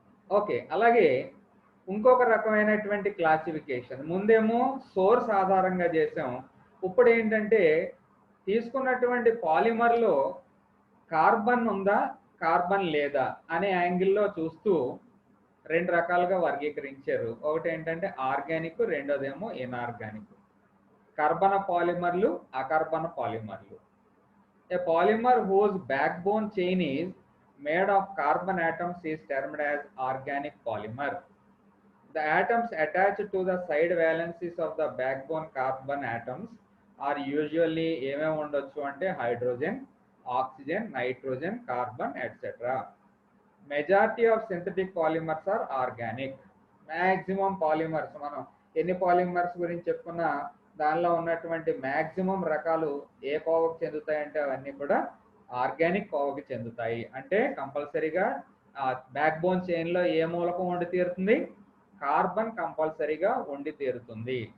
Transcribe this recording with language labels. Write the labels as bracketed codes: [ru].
[te] Okay, అలాగే ఇంకొక రకమైనటువంటి క్లాసిఫికేషన్, ముందేమో సోర్స్ ఆధారంగా చేసాం, ఇప్పుడు ఏంటంటే తీసుకున్నటువంటి పాలిమర్లో కార్బన్ ఉందా కార్బన్ లేదా అనే యాంగిల్లో చూస్తూ రెండు రకాలుగా వర్గీకరించారు. ఒకటి ఏంటంటే ఆర్గానిక్, రెండోదేమో ఇనార్గానిక్. కర్బన పాలిమర్లు, అకర్బన పాలిమర్లు. [en] A polymer whose backbone chain is made of carbon atoms is termed as organic polymer. The atoms attached to the side valencies of the backbone carbon atoms are usually [te] ఏమేమి ఉండొచ్చు అంటే hydrogen, oxygen, nitrogen, carbon etcetera. [en] Majority of synthetic polymers are organic. [te] Maximum polymers, మనం ఎన్ని polymers గురించి చెప్పుకున్నా దానిలో ఉన్నటువంటి maximum రకాలు ఏ కోవకు చెందుతాయంటే అవన్నీ కూడా ఆర్గానిక్ కోవకి చెందుతాయి. అంటే కంపల్సరీగా బ్యాక్ బోన్ చైన్లో ఏ మూలకం ఉండి తీరుతుంది, కార్బన్ కంపల్సరీగా ఉండి తీరుతుంది.